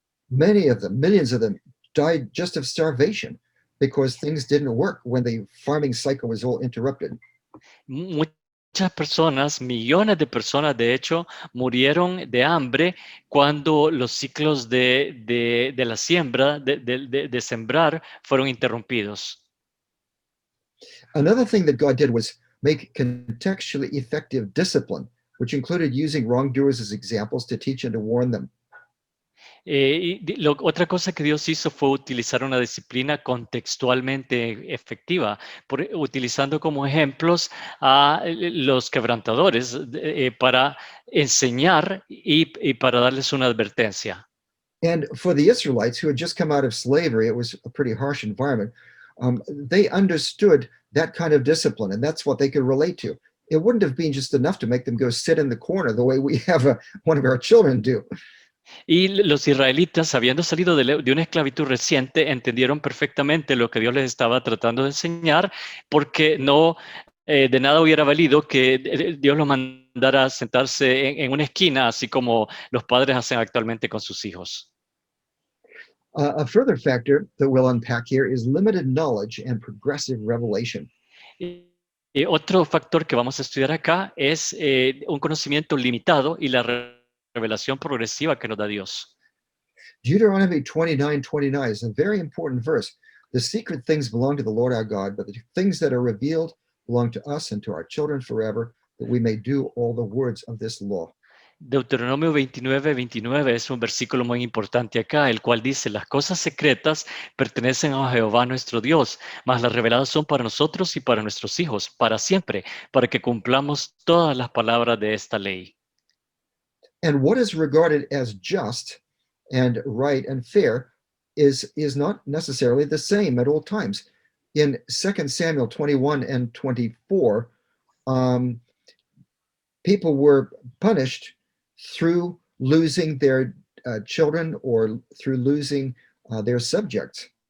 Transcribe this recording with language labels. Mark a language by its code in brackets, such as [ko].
[en] Many of them, millions of them, died just of starvation because things didn't work when the farming cycle was all interrupted. [es] Muchas personas, millones de personas, de hecho, murieron de hambre cuando los ciclos de la siembra, de sembrar, fueron interrumpidos. [en] Another thing that God did was make contextually effective discipline, which included using wrongdoers as examples to teach and to warn them. [es] Otra cosa que Dios hizo fue utilizar una disciplina contextualmente efectiva, utilizando como ejemplos a los quebrantadores para enseñar y para darles una advertencia. [en] And for the Israelites who had just come out of slavery, it was a pretty harsh environment. They understood that kind of discipline, and that's what they could relate to. It wouldn't have been just enough to make them go sit in the corner the way we have one of our children do. [es] Y los israelitas, habiendo salido de una esclavitud reciente, entendieron perfectamente lo que Dios les estaba tratando de enseñar, porque no de nada hubiera valido que Dios los mandara a sentarse en una esquina, así como los padres hacen actualmente con sus hijos. [en] A further factor that we'll unpack here is limited knowledge and progressive revelation. [es] Y otro factor que vamos a estudiar acá es un conocimiento limitado y la revelación progresiva que nos da Dios. [en] Deuteronomy 29:29 is a very important verse. The secret things belong to the Lord our God, but the things that are revealed belong to us and to our children forever, that we may do all the words of this law. [es] Deuteronomio 29:29 es un versículo muy importante acá, el cual dice: las cosas secretas pertenecen a Jehová nuestro Dios, mas las reveladas son para nosotros y para nuestros hijos, para siempre, para que cumplamos todas las palabras de esta ley. [en] And what is regarded as just and right and fair is not necessarily the same at all times. In 2 Samuel 21:24, people were punished through losing their children or through losing their subjects.